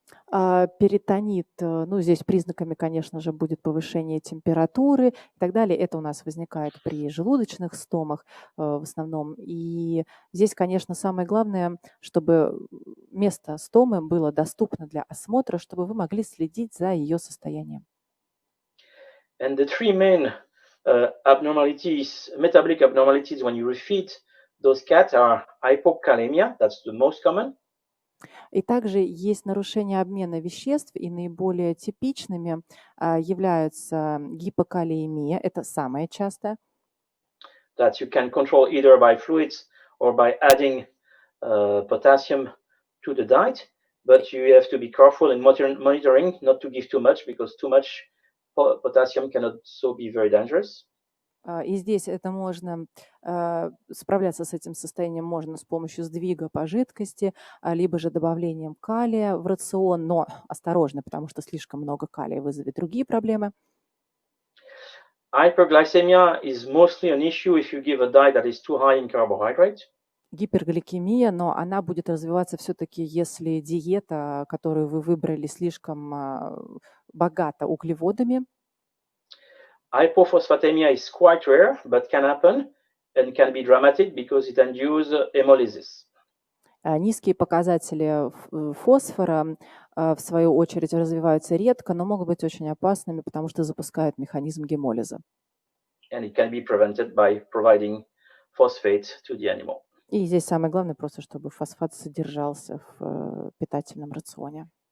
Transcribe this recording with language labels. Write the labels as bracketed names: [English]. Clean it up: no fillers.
[Russian] Перитонит, ну, здесь признаками, конечно же, будет повышение температуры и так далее. Это у нас возникает при желудочных стомах в основном. И здесь, конечно, самое главное, чтобы место стомы было доступно для осмотра, чтобы вы могли следить за ее состоянием. [English] And the three main abnormalities, metabolic abnormalities when you refeed those cats are hypokalemia, that's the most common. [Russian] И также есть нарушение обмена веществ, и наиболее типичными являются гипокалиемия, это самое частое. [English] That you can control either by fluids or by adding potassium to the diet, but you have to be careful in monitoring not to give too much, because too much potassium can also be very dangerous. [Russian] И здесь это можно справляться с этим состоянием можно с помощью сдвига по жидкости, либо же добавлением калия в рацион, но осторожно, потому что слишком много калия вызовет другие проблемы. [English] Hyperglycemia is mostly an issue if you give a diet that is too high in carbohydrate. [Russian] Гипергликемия, но она будет развиваться все-таки, если диета, которую вы выбрали, слишком богата углеводами. [English] Hypophosphatemia is quite rare, but can happen and can be dramatic because it induces hemolysis. [Russian] Низкие показатели фосфора, в свою очередь, развиваются редко, но могут быть очень опасными, потому что запускают механизм гемолиза. [English] And it can be prevented by providing phosphate to the animal. [Russian] И здесь самое главное просто, чтобы фосфат содержался в питательном рационе.